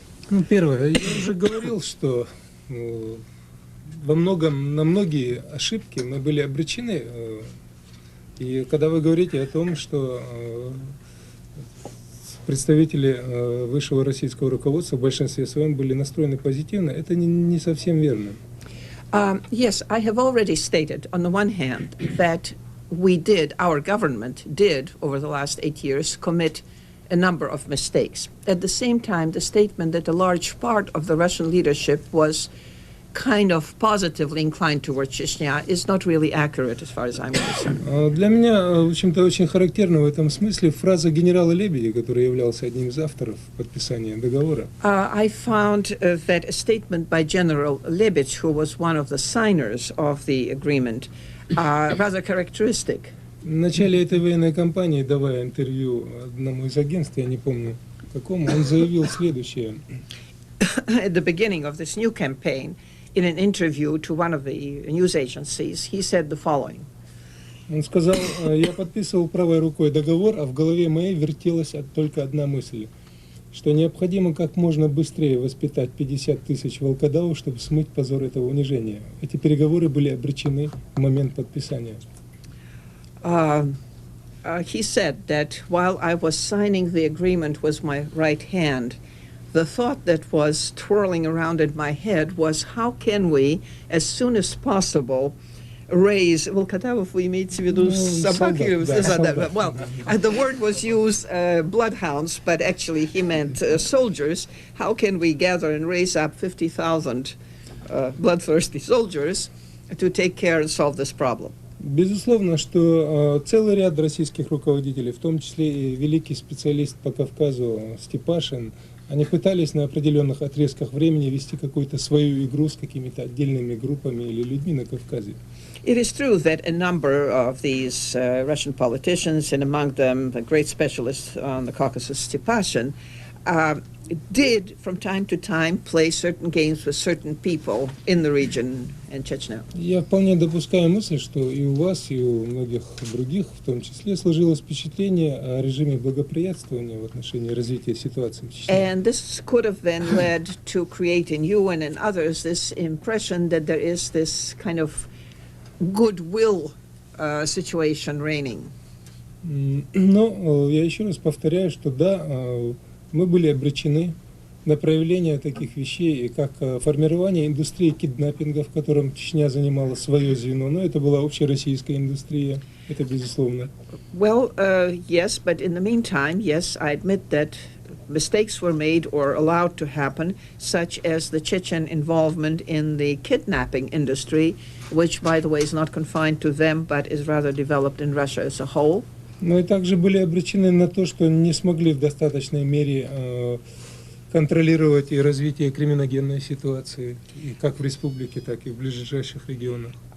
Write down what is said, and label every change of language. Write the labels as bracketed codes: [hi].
[ru] Ну, первое, я уже говорил, что на многие ошибки мы были обречены. И когда вы говорите о том, что представители высшего российского руководства в большинстве своем были настроены позитивно, это не совсем верно. [en] Yes, I have already stated, on the one hand, that our government did, over the last 8 years, commit a number of mistakes. At the same time, the statement that a large part of the Russian leadership was kind of positively inclined towards Chechnya is not really accurate as far as I'm concerned. [ru] Для меня, в общем-то, очень характерна в этом смысле фраза генерала Лебедя, который являлся одним из авторов подписания договора. [en] I found that a statement by General Lebedь, who was one of the signers of the agreement, rather characteristic. [ru] В начале этой военной кампании, давая интервью одному из агентств, я не помню какому, он заявил следующее. [en] At the beginning of this new campaign, in an interview to one of the news agencies, he said the following. [ru] Он сказал, я подписывал правой рукой договор, а в голове моей вертелась только одна мысль, что необходимо как можно быстрее воспитать 50 тысяч волкодавов, чтобы смыть позор этого унижения. Эти переговоры были обречены в момент подписания. [en] He said that while I was signing the agreement with my right hand, the thought that was twirling around in my head was, how can we, as soon as possible, raise... [ru] Волкодавов вы имеете в виду собак? [en] Well, the word was used, bloodhounds, but actually he meant soldiers. How can we gather and raise up 50,000 bloodthirsty soldiers to take care and solve this problem? [ru] Безусловно, что целый ряд российских руководителей, в том числе и великий специалист по Кавказу Степашин, они пытались на определенных отрезках времени вести какую-то свою игру с какими-то отдельными группами или людьми на Кавказе. [en] It is true that a number of these Russian politicians, and among them a great specialist on the Caucasus, Stepashin, did from time to time play certain games with certain people in the region and Chechnya. [ru] Я вполне допускаю мысль, что и у вас, и у многих других, в том числе, сложилось впечатление о режиме благоприятствования в отношении развития ситуации в Чечне. [en] And this could have then led to create in you and in others this impression that there is this kind of goodwill situation reigning. [ru] Но я еще раз повторяю, что да, мы были обречены на проявление таких вещей, как формирование индустрии киднаппинга, в котором Чечня занимала свое звено, но это была общероссийская индустрия, это безусловно. [en] Well, yes, but in the meantime, yes, I admit that mistakes were made or allowed to happen, such as the Chechen involvement in the kidnapping industry, which, by the way, is not confined to them, but is rather developed in Russia as a whole. [ru] Но и также были обречены на то, что не смогли в достаточной мере контролировать и развитие криминогенной ситуации, и как в республике, так и в ближайших регионах.